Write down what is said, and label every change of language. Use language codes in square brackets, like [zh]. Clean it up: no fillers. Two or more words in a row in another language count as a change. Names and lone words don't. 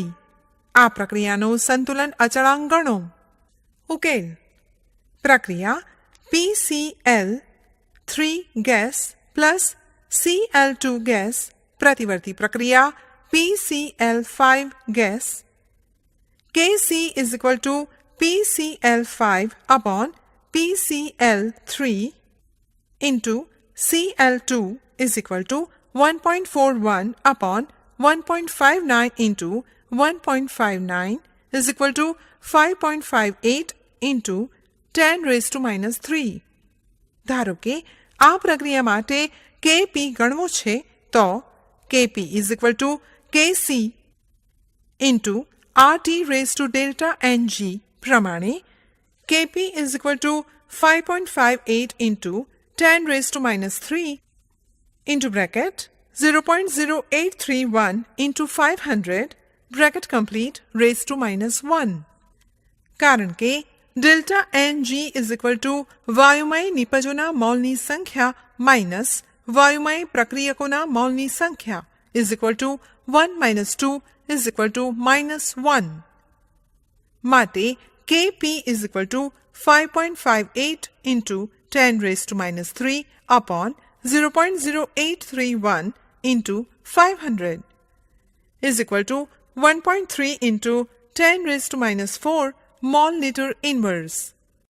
[gu] આ પ્રક્રિયાનો સંતુલન અચળાંક ગણો. ઉકેલ. પ્રક્રિયા PCl3 ગેસ પ્લસ Cl2 ગેસ પ્રતિવર્તી પ્રક્રિયા PCl5 ગેસ. [en] Kc is equal to PCl5 upon PCl3 into Cl2 is equal to 1.41 upon 1.59 into 1.59 is equal to 5.58 into 10 raised to minus 3. [gu] ધારો કે આ પ્રક્રિયા માટે Kp ગણવો છે તો [en] Kp is equal to Kc into RT raised to delta Ng પ્રમાણે Kp is equal to 5.58 into 10 raised to minus 3 into bracket 0.0831 into 500 bracket complete raised to minus 1. [gu] કારણ કે [en] delta Ng is equal to [gu] વાયુમય નિપજોના મોલની સંખ્યા માઇનસ વાયુમય પ્રક્રિયકોના મોલની સંખ્યા [en] is equal to 1 minus 2 is equal to minus 1. માટે Kp is equal to 5.58 into 10 raised to minus 3 upon 0.0831 into 500 is equal to 1.3 into 10 raised to minus 4 mol liter inverse.